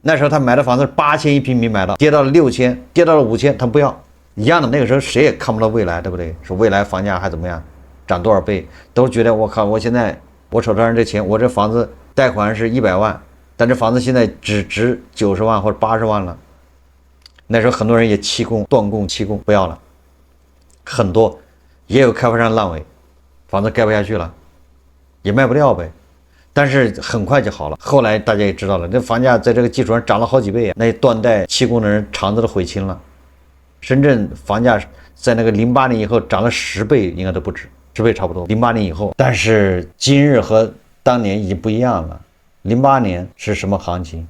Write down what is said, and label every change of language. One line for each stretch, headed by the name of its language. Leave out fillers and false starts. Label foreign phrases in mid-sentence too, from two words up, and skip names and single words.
Chinese: 那時候他買的房子是8000一平米買的，跌到了6000，跌到了5000，他不要。一樣的，那個時候誰也看不到未來，對不對？說未來房價還怎麼樣，漲多少倍，都覺得我靠，我現在我手頭上這錢，我这房子貸款是100萬，但這房子現在只值90萬或者80 萬了。那時候很多人也棄供、斷供、棄供，不要了，很多也有開發商爛尾，房子蓋不下去了，也賣不掉唄。但是很快就好了。後來大家也知道了，這房價在這個基礎上漲了好幾倍啊！那斷貸棄供的人腸子都悔青了。深圳房價在那個08年以後漲了10倍，應該都不止，10倍差不多。08年以後，但是今日和當年已經不一樣了。08年是什麼行情？